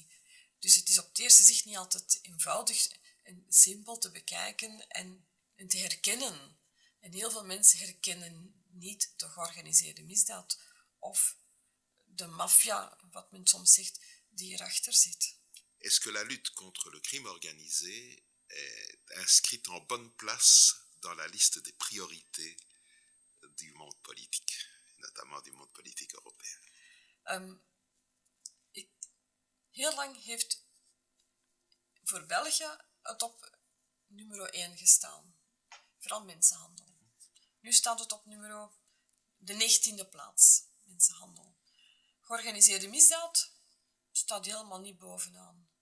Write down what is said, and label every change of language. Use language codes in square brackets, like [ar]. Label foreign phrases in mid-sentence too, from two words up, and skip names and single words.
[nl] Dus het is op het eerste zicht niet altijd eenvoudig en simpel te bekijken en te herkennen. En heel veel mensen herkennen niet de georganiseerde misdaad of de maffia, wat men soms zegt, die erachter zit. [fr] Est-ce que la lutte contre le crime organisé est inscrite en bonne place dans la liste des priorités du monde politique, notamment du monde politique européen? [nl] Heel lang heeft voor België het op nummer 1 gestaan. Vooral mensenhandel. Nu staat het op de 19e plaats, mensenhandel. Georganiseerde misdaad staat helemaal niet bovenaan.